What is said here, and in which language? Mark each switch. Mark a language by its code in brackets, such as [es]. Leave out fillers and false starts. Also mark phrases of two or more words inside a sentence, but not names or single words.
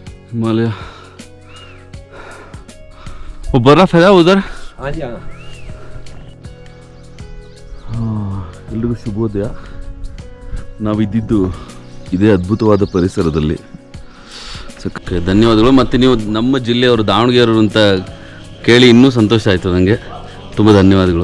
[hi] हिमालय वो बर्फ है उधर. हाँ जी हाँ. [kn] ಎಲ್ರಿಗೂ ಶುಭೋದಯ. ನಾವಿದ್ದಿದ್ದು ಇದೇ ಅದ್ಭುತವಾದ ಪರಿಸರದಲ್ಲಿ. ಧನ್ಯವಾದಗಳು. ಮತ್ತು ನೀವು ನಮ್ಮ ಜಿಲ್ಲೆಯವರು ದಾವಣಗೆರೆಯವರು ಅಂತ ಕೇಳಿ ಇನ್ನೂ ಸಂತೋಷ ಆಯಿತು ನನಗೆ. ತುಂಬ ಧನ್ಯವಾದಗಳು.